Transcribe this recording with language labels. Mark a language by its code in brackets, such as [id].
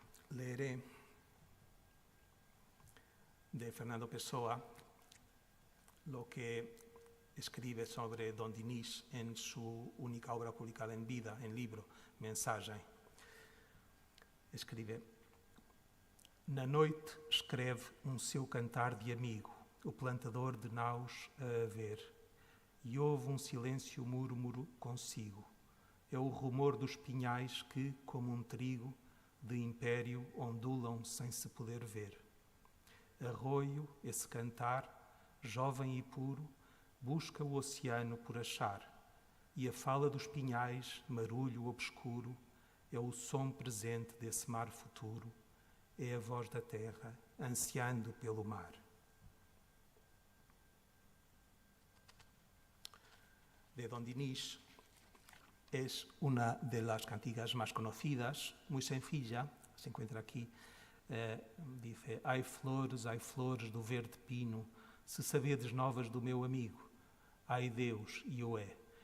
[es] Leeré de Fernando Pessoa lo que escribe sobre Don Dinis en su única obra publicada en vida, en libro, Mensagem. [pt] Escribe: na noite escreve seu cantar de amigo, o plantador de naus a haver, e ouve silêncio múrmuro consigo. É o rumor dos pinhais que, como trigo de império, ondulam sem se poder ver. Arroio, esse cantar, jovem e puro, busca o oceano por achar, e a fala dos pinhais, marulho obscuro, é o som presente desse mar futuro, é a voz da terra ansiando pelo mar. [es] De Don Dinis es una de las cantigas más conocidas, muy sencilla, se encuentra aquí, dice: [pt] ai flores do verde pino, se sabedes novas do meu amigo, ai Deus e o é.